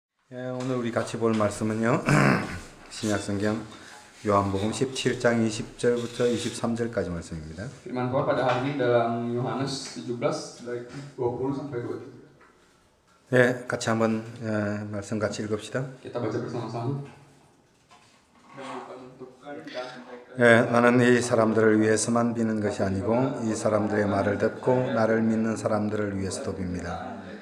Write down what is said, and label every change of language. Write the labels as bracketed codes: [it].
[ko] 오늘 우리 같이 볼 말씀은요. 신약성경 요한복음 17장 20절부터 23절까지 말씀입니다. [id] Firman Tuhan pada hari ini dalam Yohanes 17 dari 20 sampai 23. [ko] 네, 같이 한번 말씀 같이 읽읍시다. [id] Kita baca bersama-sama. [ko] 나는 이 사람들을 위해서만 비는 것이 아니고 이 사람들의 말을 듣고 나를 믿는 사람들을 위해서도 빕니다.